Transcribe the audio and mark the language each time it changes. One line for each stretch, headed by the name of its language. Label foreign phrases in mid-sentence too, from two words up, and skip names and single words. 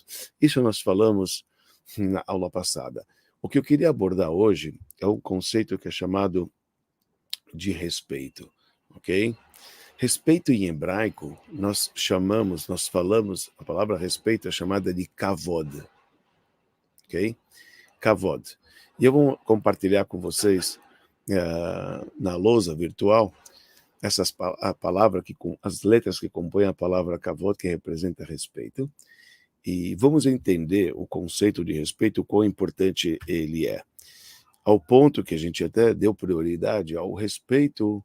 Portuguese: Isso nós falamos na aula passada. O que eu queria abordar hoje é um conceito que é chamado de respeito, ok? Respeito em hebraico, nós falamos, a palavra respeito é chamada de kavod, ok? Kavod. E eu vou compartilhar com vocês na lousa virtual a palavra as letras que compõem a palavra kavod, que representa respeito, e vamos entender o conceito de respeito, o quão importante ele é, ao ponto que a gente até deu prioridade ao respeito.